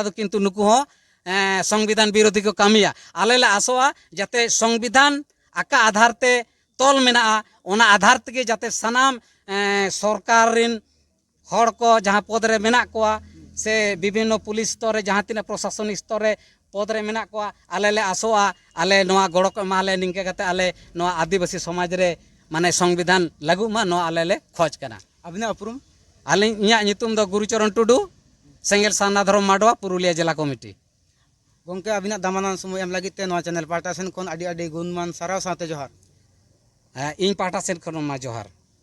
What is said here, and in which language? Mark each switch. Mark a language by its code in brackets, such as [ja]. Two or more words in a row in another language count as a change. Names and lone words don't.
[sat] दो किंतु नुकु हो संविधान विरोधी को कामिया आले ले आसोआ जाते संविधान आका आधार ते तोल मेना ओना आधार ते जाते सनाम सरकार रिन हड़ को जहां पद रे मेना को से विभिन्न पुलिस स्तर रे जहां तिना प्रशासनिक स्तर रे पद रे मेना को आले ले आसोआ आले नोआ गड़ो को माले निंके कते आले नोआ आदिवासी समाज रे माने संविधान लागू मा नोआ आले ले खोज कना अबिना उपरुम आले इया नितुम दो गुरुचरण टुडू सेंगेल साना धर्म माडवा पुरुलिया जिला कमिटी गोंके अबिना दामानान समय एम लगिते नोआ चैनल पाटा सेन कोन अडी अडी गुणमान साराव साथे जोहार इन पाटा सेन खन मा जोहार।